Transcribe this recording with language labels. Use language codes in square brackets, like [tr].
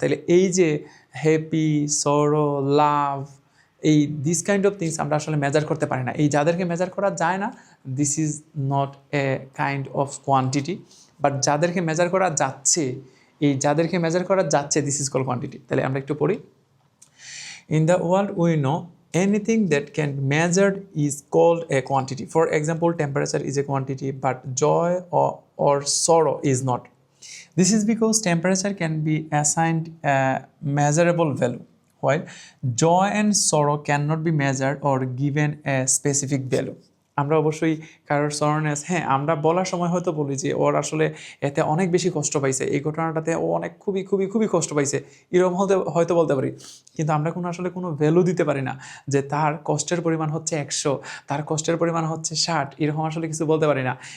[bn] তাহলে এই যে হ্যাপি, সরো, লাভ, এই [en] this kind of things [bn] আমরা আসলে মেজার করতে পারি না। এই যাদেরকে মেজার করা যায় না, [en] This is not a kind of quantity. [bn] But যাদেরকে মেজার করা যাচ্ছে, যাদেরকে মেজার করা যাচ্ছে, [en] This is call quantity. [bn] তাহলে আমরা একটু পড়ি। [en] In the world we know anything that can be measured is called a quantity. For example, temperature is a quantity, but joy or sorrow is not. This is because temperature can be assigned a measurable value, while joy and sorrow cannot be measured or given a specific value. [bn] আমরা অবশ্যই কারোর সরনেস, হ্যাঁ, আমরা বলার সময় হয়তো বলি যে ওর আসলে এতে অনেক বেশি কষ্ট পাইছে, এই ঘটনাটাতে ও অনেক খুবই খুবই খুবই কষ্ট পাইছে, এরকম হয়তো বলতে পারি। কিন্তু আমরা আসলে কোনো ভ্যালু দিতে পারি না যে তার কষ্টের পরিমাণ হচ্ছে 100, তার কষ্টের পরিমাণ হচ্ছে 60, এরকম আসলে কিছু বলতে পারি না।